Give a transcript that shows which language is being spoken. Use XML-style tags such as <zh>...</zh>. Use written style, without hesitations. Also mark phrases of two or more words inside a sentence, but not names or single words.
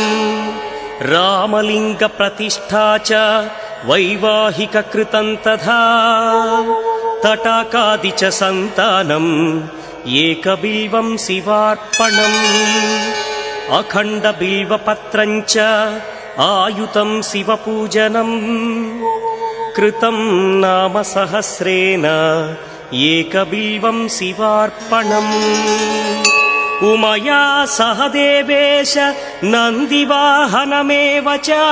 <sa>रामलिङ्गप्रतिष्ठा च वैवाहिककृतं तथा तटाकादि च सन्तानम् एकबिल्वं शिवार्पणम् अखण्डबिल्वपत्रं च ఆయుతం శివపూజనం కృతం నామ సహస్రేణ ఏకబిల్వం శివార్పణం ఉమయా సహ దేవేశ నందివాహనమేవ చ</sa>